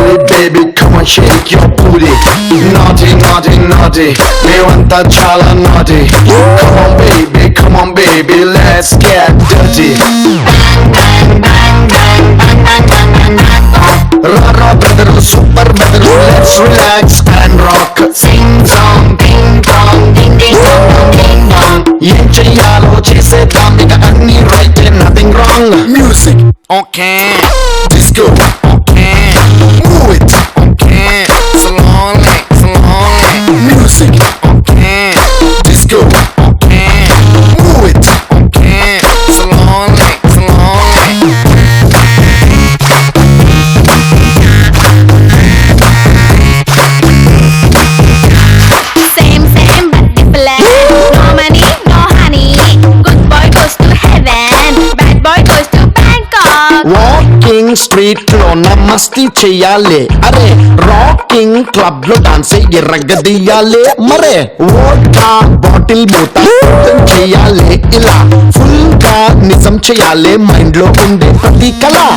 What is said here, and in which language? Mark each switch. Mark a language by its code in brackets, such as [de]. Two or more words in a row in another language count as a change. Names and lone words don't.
[en] baby, come on, shake your booty. Naughty, naughty, naughty, levanta chala naughty. Come on, baby, let's get dirty. Rara brother, super brother, let's relax and rock. Sing song, ding dong, ding ding dong dong ding dong. [te] ఏం చేయాలో చేసేద్దాం ఇగ అన్ని right, [en] nothing wrong. Music, okay. Disco, okay. Move it, okay. Slowly, slowly. Music, okay. Disco, okay. Move it, okay. Slowly, slowly. Same, same, but different. No money, no honey. Good boy goes to heaven. Bad boy goes to Bangkok. walking street [te] లో నమస్తే చెయ్యాలి, అరే [en] rocking club [te] లో డాన్స్ ఎర్రగదీయాలి, మరే [en] vodka bottle [te] మూత చెయ్యాలి, ఇలా ఫుల్ గా నిజం చెయ్యాలి, మైండ్ లో ఉండే ప్రతి కళ.